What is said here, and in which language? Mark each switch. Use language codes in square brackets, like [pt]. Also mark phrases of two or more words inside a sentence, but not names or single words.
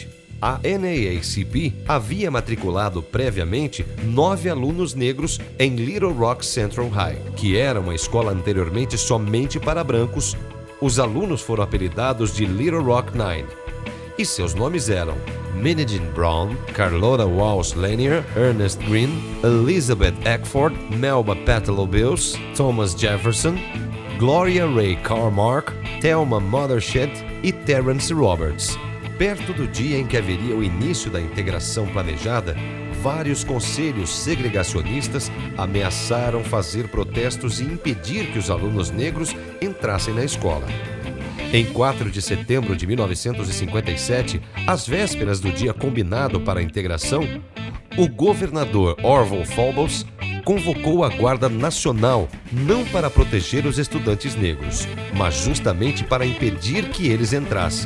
[pt] A NAACP havia matriculado previamente 9 alunos negros em Little Rock Central High, que era uma escola anteriormente somente para brancos. Os alunos foram apelidados de Little Rock Nine, e seus nomes eram Minnie Brown, Carlotta Walsh Lanier, Ernest Green, Elizabeth Eckford, Melba Petallow Bills, Thomas Jefferson, Gloria Ray Carmark, Thelma Mothershed e Terrence Roberts. Perto do dia em que haveria o início da integração planejada, vários conselhos segregacionistas ameaçaram fazer protestos e impedir que os alunos negros entrassem na escola. Em 4 de setembro de 1957, às vésperas do dia combinado para a integração, O governador Orval Faubus convocou a Guarda Nacional não para proteger os estudantes negros, mas justamente para impedir que eles entrassem.